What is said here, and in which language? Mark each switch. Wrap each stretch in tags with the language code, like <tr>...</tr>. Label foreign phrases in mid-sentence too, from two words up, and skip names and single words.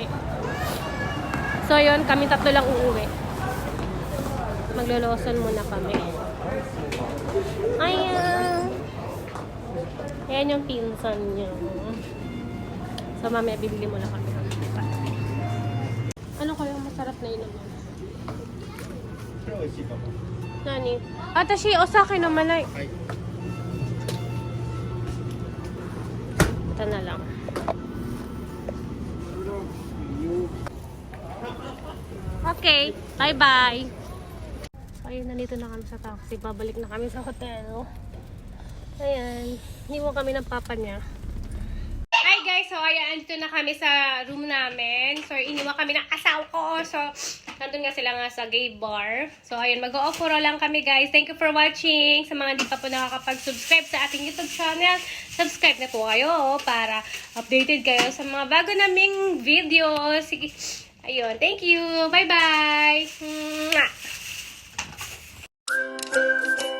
<tl>So, yun, kami tatlo lang uuwi. Maglo-Lawson muna kami. Ayan! Ayan yung pinsan niya. So, mamaya bibili muna kami. Ano kaya masarap na yun naman?</tl> <ja>何？あたし、お酒飲まない.</ja> <tl>Ito na lang.</tl> <en>Okay, bye-bye.</en> <tl>Ayun, nandito na kami sa taxi. Babalik na kami sa hotel. Ayan, iniwan kami ng papa niya.</tl> <en>Hi guys!</en> <tl>So, ayan, dito na kami sa room namin. So, iniwan kami ng asawa ko. So, nandun nga sila nga sa gay bar. So, ayun, mag-o-offro lang kami guys.</tl> <en>Thank you for watching.</en> <tl>Sa mga di pa po nakakapag-subscribe sa ating YouTube channel, subscribe na po kayo para updated kayo sa mga bago naming videos. Sige. Ayun,</tl> <en>thank you! Bye-bye!</en>